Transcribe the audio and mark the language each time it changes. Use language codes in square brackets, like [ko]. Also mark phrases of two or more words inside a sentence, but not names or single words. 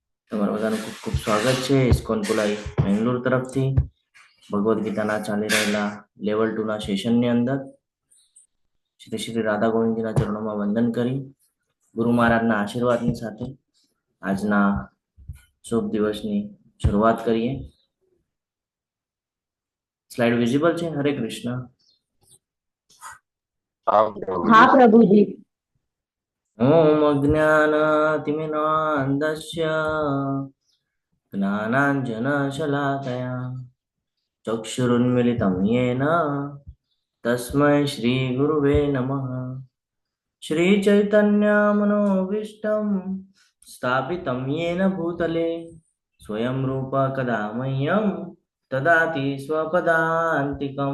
[gu] તમારા બધાનું ખૂબ ખૂબ સ્વાગત છે ઇસ્કોન કુલાઈ બેંગ્લોર તરફથી ભગવદ્ ગીતાના ચાલી રહેલા લેવલ 2 ના સેશનની અંદર શ્રી શ્રી રાધા ગોવિંદજીના ચરણોમાં વંદન કરી ગુરુ મહારાજના આશીર્વાદની સાથે આજના શુભ દિવસની શરૂઆત કરીએ. [en] slide visible [gu] છે? હરે કૃષ્ણ. [hi] हाँ प्रभु जी. [sa] ઓમ અજ્ઞાનાતિમિનાંધસ્ય જ્ઞાનાંજનશલાકયા ચક્ષુરુન્મિલિतं येन तस्मै श्रीगुरुवे नमः. श्रीचैतन्यमनोभीष्टं स्थापितं येन भूतले स्वयं रूप कदा मह्यं ददाति स्वपदान्तिकं.